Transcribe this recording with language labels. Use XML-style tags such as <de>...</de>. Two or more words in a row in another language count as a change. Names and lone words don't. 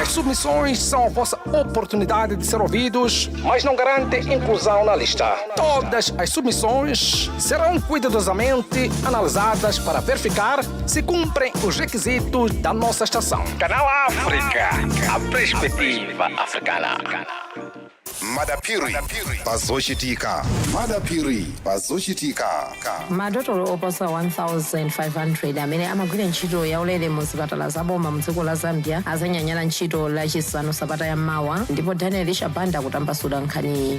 <pt>As submissões são a vossa oportunidade de ser ouvidos, mas não garantem inclusão na lista. Todas as submissões serão cuidadosamente analisadas para verificar se cumprem os requisitos da nossa estação. Canal África, a perspectiva africana.</pt> <ny>Madapiri pazochitika. Madapiri pazochitika. madotolo oposa 1,500 amene amagwira ntchito yaulere mu zipatala zaboma mu dziko la zambia azanyanyala ntchito lachisanu sabata yammawa ndipo daniel shabanda kutambasula nkhaniyi.</ny>